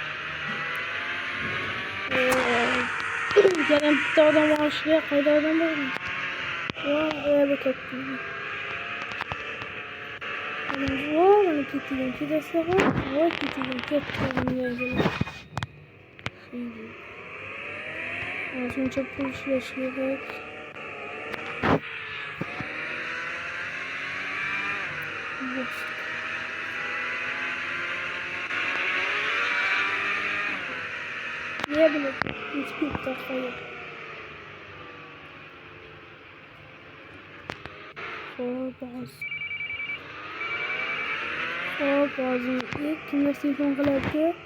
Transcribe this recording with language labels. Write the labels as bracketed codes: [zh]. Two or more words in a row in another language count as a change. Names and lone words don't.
[uz] Yana bitta odam olishga, qayda odam bormi? Yo'q, bu yerda ketdi. Mana ketgan, ketasa ham, voy ketgan, ketgan. Shuncha pul ishlash kerak. [tr] Ne bileyim, hiçbir dakika yok. Bazı kimler telefon kılardı?